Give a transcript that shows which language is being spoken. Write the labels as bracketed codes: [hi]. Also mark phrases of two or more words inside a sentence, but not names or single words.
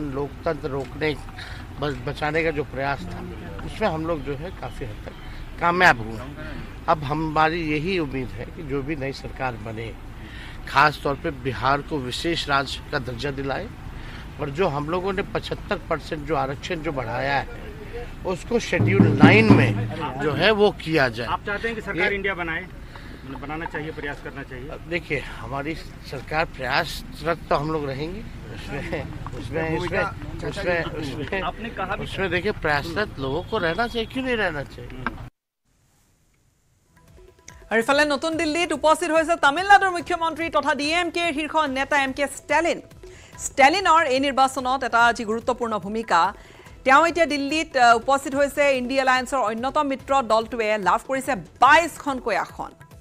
[hi] लोकतंत्र रोकने बचाने का जो प्रयास था उसमें हम लोग जो है काफ़ी हद तक कामयाब हुए अब हमारी यही उम्मीद है कि जो भी नई सरकार बने खास तौर पे बिहार को विशेष राज्य का दर्जा दिलाए और जो हम लोगों ने 75% जो आरक्षण जो बढ़ाया है उसको शेड्यूल 9 में जो है वो किया जाए। आप चाहते हैं कि सरकार इंडिया बनाना चाहिए प्रयास करना चाहिए? देखिए हमारी सरकार प्रयासरत तो हम लोग रहेंगे उसमें देखिए प्रयासरत लोगों को रहना चाहिए क्यों नहीं रहना चाहिए। [as] আৰু ইফালে নতুন দিল্লীত উপস্থিত হৈছে তামিলনাডুৰ মুখ্যমন্ত্ৰী তথা ডিএমকেৰ শীৰ্ষ নেতা এমকে ষ্টেলিনৰ এই নিৰ্বাচনত এটা আজি গুৰুত্বপূৰ্ণ ভূমিকা তেওঁ এতিয়া দিল্লীত উপস্থিত হৈছে ইণ্ডিয়া এলায়েন্সৰ অন্যতম মিত্ৰ দলটোৱে লাভ কৰিছে 22খনকৈ আসন